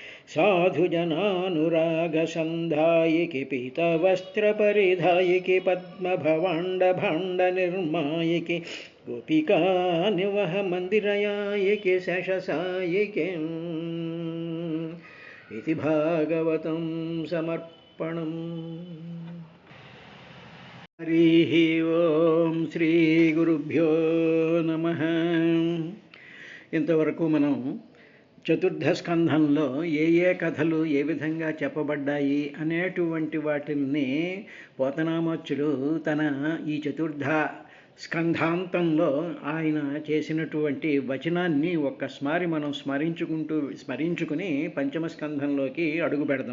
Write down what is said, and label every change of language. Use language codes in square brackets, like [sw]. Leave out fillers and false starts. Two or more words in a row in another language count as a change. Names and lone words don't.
[sa] साधुजनानुरागसन्धायिकी पीतवस्त्रपरिधायिकी पद्मभवाण्डभाण्डनिर्मायिकी गोपिकानिवहमन्दिरयायिकी शेषसायिकी इति भागवतं समर्पणम्। हरिः ओं శ్రీగురుభ్యో నమః। [te] ఇంతవరకు మనం చతుర్థ స్కంధంలో ఏ కథలు ఏ విధంగా చెప్పబడ్డాయి అనేటువంటి వాటిని పోతనామాచ్యుడు తన ఈ చతుర్థ స్కంధాంతంలో ఆయన చేసినటువంటి వచనాన్ని ఒక్కసారి మనం స్మరించుకుని పంచమ స్కంధంలోకి అడుగు పెడదాం.